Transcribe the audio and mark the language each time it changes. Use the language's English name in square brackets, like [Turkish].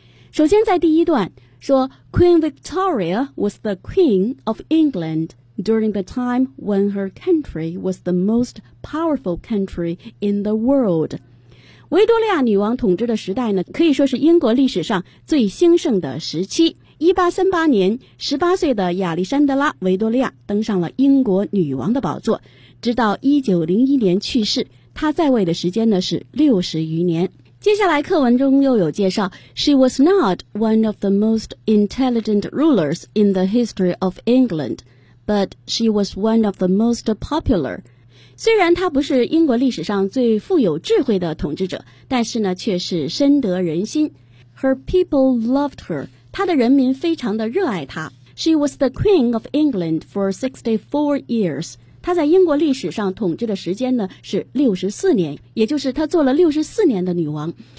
[Chinese] 首先在第一段说， [English] Queen Victoria was the Queen of England during the time when her country was the most powerful country in the world。 [Chinese] 维多利亚女王统治的时代呢，可以说是英国历史上最兴盛的时期。 1838年18岁的亚历山德拉·维多利亚登上了英国女王的宝座，直到1901年去世，她在位的时间呢是60余年。接下来课文中又有介绍， [English] She was not one of the most intelligent rulers in the history of England, but she was one of the most popular。 [Chinese] 虽然他不是英国历史上最富有智慧的统治者，但是呢却是深得人心。 [English] Her people loved her， [Chinese] 他的人民非常的热爱他。 [English] She was the Queen of England for 64 years， [Chinese] 他在英国历史上统治的时间呢是64年，也就是他做了64年的女王。